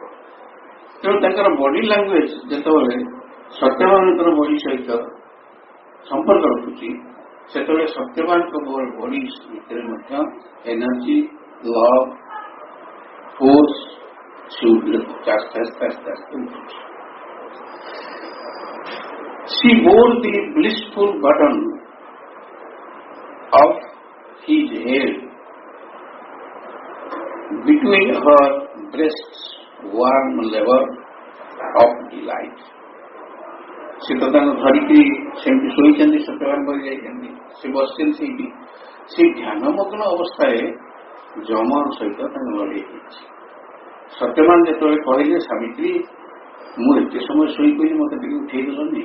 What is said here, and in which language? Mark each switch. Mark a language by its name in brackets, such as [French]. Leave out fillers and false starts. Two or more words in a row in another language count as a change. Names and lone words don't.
[Odia] ତେଣୁ ତାଙ୍କର [English] body language [Odia] ଯେତେବେଳେ ସତ୍ୟବାନଙ୍କର ବଡି ସହିତ ସମ୍ପର୍କ ରଖୁଛି, ସେତେବେଳେ ସତ୍ୟବାନଙ୍କ ବଡି ଭିତରେ ମଧ୍ୟ [English] energy, love, force [Odia] ଆସ୍ତେ ଆସ୍ତେ ଆସ୍ତେ ଆସ୍ତେ ଉଠୁଛି। [English] She bore the blissful burden of his head between her breasts, warm labor of delight. [Odia] ସେ ତ ତାଙ୍କୁ ଧରିକି ସେମିତି ଶୋଇଛନ୍ତି, ସତ୍ୟବାନ କରି ଯାଇଛନ୍ତି, ସେ ବସିଛନ୍ତି ସେଇଠି। ସେଇ ଧ୍ୟାନମଗ୍ନ ଅବସ୍ଥାରେ ଯମ ସହିତ ତାଙ୍କୁ ଲଢ଼େଇ ହେଇଛି। ସତ୍ୟବାନ ଯେତେବେଳେ କହିଲେ, ସାବିତ୍ରୀ ମୁଁ ଏତେ ସମୟ ଶୋଇପଇଲି, ମତେ ଟିକେ ଉଠେଇଦେଲନି।